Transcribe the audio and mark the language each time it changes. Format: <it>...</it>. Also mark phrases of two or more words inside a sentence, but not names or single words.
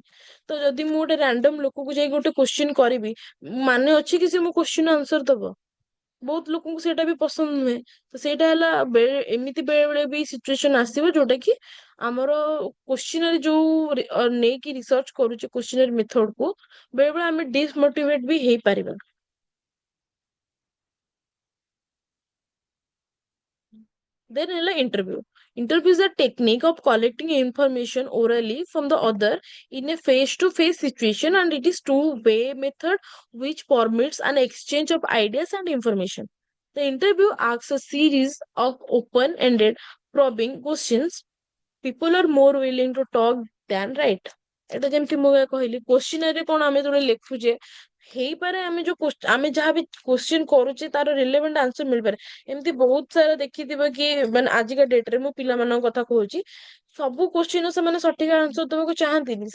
<or>ତ ଯଦି ମୁଁ ଗୋଟେ ରାଣ୍ଡମ ଲୋକକୁ ଯାଇକି ଗୋଟେ କୋଶ୍ଚିନ୍ କରିବି, ମାନେ ଅଛି କି ସେ ମୋ</or> <en>question answer</en> <or>ଦବ? ବହୁତ ଲୋକଙ୍କୁ ସେଇଟା ବି ପସନ୍ଦ ନୁହେଁ। ତ ସେଇଟା ହେଲା ଏମିତି ବେଳେ ବେଳେ ବି ସିଚୁଏସନ ଆସିବ ଯୋଉଟା କି ଆମର କୋଶ୍ଚିନାରୀ ଯୋଉ ନେଇକି ରିସର୍ଚ୍ଚ କରୁଛେ</or> <en>questionnaire method</en> <or>କୁ, ବେଳେ ବେଳେ ଆମେ ଡିସମୋଟିଭେଟ ବି ହେଇପାରିବା। Then ହେଲା interview.</or> <en>Interview is a technique of collecting information orally from the other in a face-to-face situation, and it is two-way method which permits an exchange of ideas and information. The interview asks a series of open-ended probing questions. People are more willing to talk than write.</en> <or>এটা ଯେମିତି ମୁଁ କହିଲି, କୋଶ୍ଚିନାରୀ କଣ ଆମେ ଯେତେବେଳେ ଲେଖୁଛେ, ହେଇପାରେ ଆମେ ଆମେ ଯାହାବି କୋଶ୍ଚିନ୍ କରୁଛେ ତାର</or> <en>relevant answer</en> <or>ମିଳିପାରେ। ଏମିତି ବହୁତ ସାରା ଦେଖିଥିବ କି, ମାନେ ଆଜିକା ଡେଟରେ ମୁଁ ପିଲାମାନଙ୍କ କଥା କହୁଛି, ସବୁ କୋଶ୍ଚିନ୍ ସେମାନେ ସଠିକ ଆନ୍ସର ଦେବାକୁ ଚାହାନ୍ତିନି।</or>